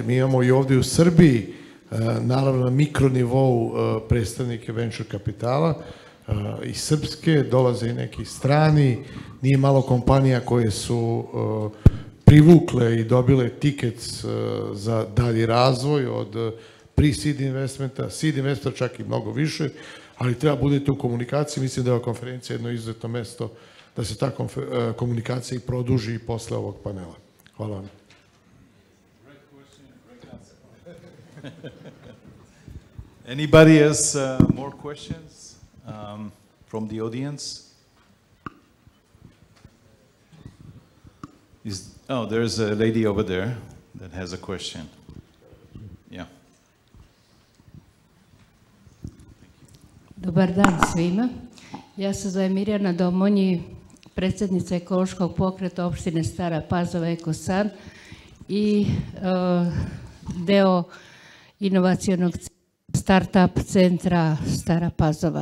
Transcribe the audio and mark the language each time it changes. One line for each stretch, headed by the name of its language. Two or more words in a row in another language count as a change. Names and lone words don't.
Serbian: Mi imamo i ovdje u Srbiji, naravno na mikronivou predstavnike venture kapitala, i srpske, dolaze i neki strani, nije malo kompanija koje su privukle i dobile tiket za dalji razvoj od pre-seed investmenta, seed investmenta čak i mnogo više, ali treba budete u komunikaciji. Mislim da je ova konferencija jedno izuzetno mesto da se ta komunikacija i produži i posle ovog panela. Hvala vam.
English: Anybody has more questions from the audience? There's a lady over there that has a question. Yeah.
Serbian: Dobar dan svima. Ja se zovem Mirjana Domonji, predsjednica ekološkog pokreta opštine Stara Pazova Ekosan i deo inovacionog Startup centra Stara Pazova.